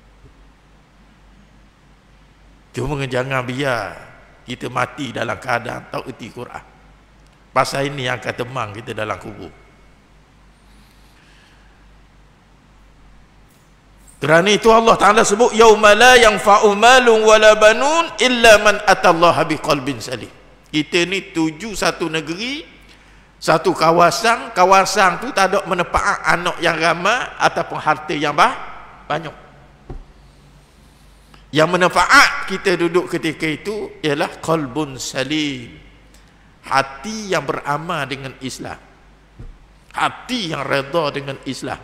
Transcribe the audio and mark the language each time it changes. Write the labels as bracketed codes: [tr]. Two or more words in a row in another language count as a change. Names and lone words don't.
[ms] Cuma jangan biar kita mati dalam keadaan tak erti Quran. Pasal ini yang akan temang kita dalam kubur. Kerana itu Allah Ta'ala sebut [ar] يوم لا ينفع مال ولا بنون إلا من أتى الله بقلب سليم. [ms] Kita ni tuju satu negeri, satu kawasan, kawasan tu tak ada manfaat anak yang ramai ataupun harta yang banyak. Yang manfaat kita duduk ketika itu ialah [ar] قلب سليم, [ms] hati yang beramal dengan Islam, hati yang redha dengan Islam.